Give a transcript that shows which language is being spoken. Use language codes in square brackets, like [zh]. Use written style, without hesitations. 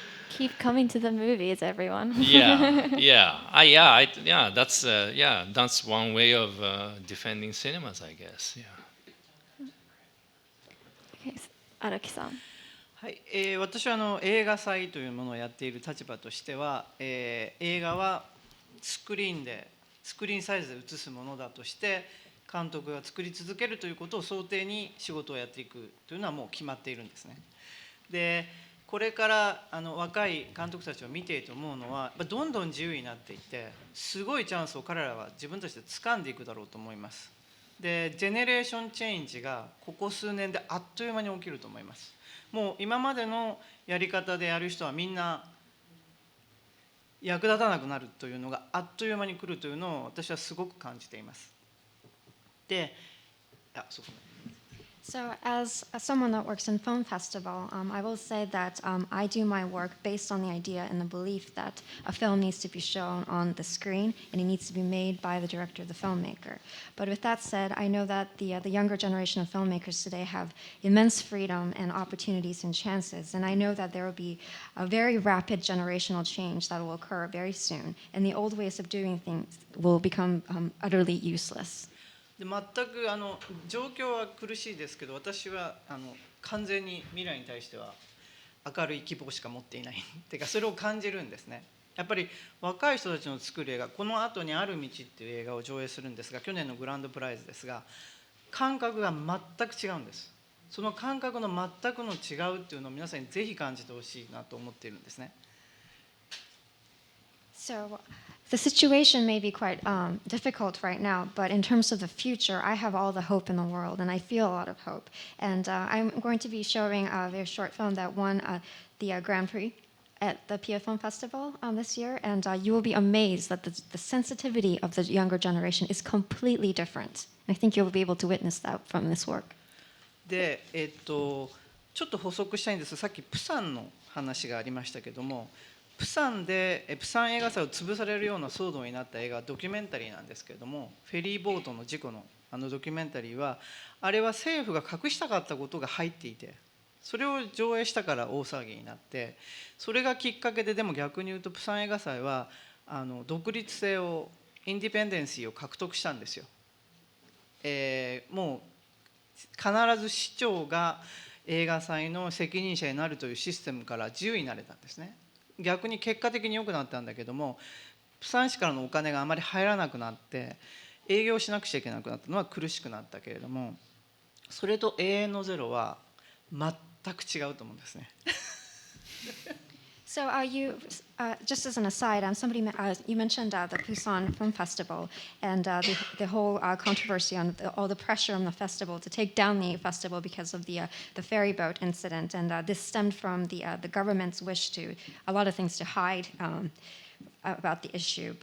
[en] keep coming to the movies, everyone. That's one way of defending cinemas, I guess. Yeah. Okay, Araki-san. [ja] はい、私は映画祭というものをやっている立場としては、映画はスクリーンサイズで映すものだとして監督が作り続けるということを想定に仕事をやっていくというのはもう決まっているんですね。でこれから若い監督たちを見ていて思うのは、やっぱどんどん自由になっていってすごいチャンスを彼らは自分たちで掴んでいくだろうと思います。でジェネレーションチェンジがここ数年であっという間に起きると思います。もう今までのやり方でやる人はみんな役立たなくなるというのがあっという間に来るというのを私はすごく感じています。で、そうですね。 [en] So as someone that works in film festival, I will say that I do my work based on the idea and the belief that a film needs to be shown on the screen and it needs to be made by the director, the filmmaker. But with that said, I know that the younger generation of filmmakers today have immense freedom and opportunities and chances. And I know that there will be a very rapid generational change that will occur very soon. And the old ways of doing things will become utterly useless. [ja] で全く状況は苦しいですけど、私は完全に未来に対しては明るい希望しか持っていないっていうか、それを感じるんですね。やっぱり若い人たちの作る映画、この後にある道っていう映画を上映するんですが、去年のグランドプライズですが、感覚が全く違うんです。その感覚の全くの違うっていうのを皆さんにぜひ感じてほしいなと思っているんですね。 [en] So the situation may be quite difficult right now, but in terms of the future, I have all the hope in the world, and I feel a lot of hope. And I'm going to be showing their short film that won the Grand Prix at the PF Film Festival this year, and you will be amazed that the sensitivity of the younger generation is completely different. I think you'll be able to witness that from this work. [ja] で、ちょっと補足したいんです。さっきプサンの話がありましたけども、プサン映画祭を潰されるような騒動になった映画はドキュメンタリーなんですけれども、フェリーボートの事故のドキュメンタリーは、あれは政府が隠したかったことが入っていて、それを上映したから大騒ぎになって、それがきっかけで、でも逆に言うとプサン映画祭は独立性を、インディペンデンシーを獲得したんですよ。もう必ず市長が映画祭の責任者になるというシステムから自由になれたんですね。逆に結果的に良くなったんだけども、プサン市からのお金があまり入らなくなって営業しなくちゃいけなくなったのは苦しくなったけれども、それと永遠のゼロは全く違うと思うんですね。 [en] So just as an aside, you mentioned the Busan Film Festival and the whole controversy on all the pressure on the festival to take down the festival because of the ferry boat incident, and this stemmed from the government's wish to a lot of things to hide about the issue.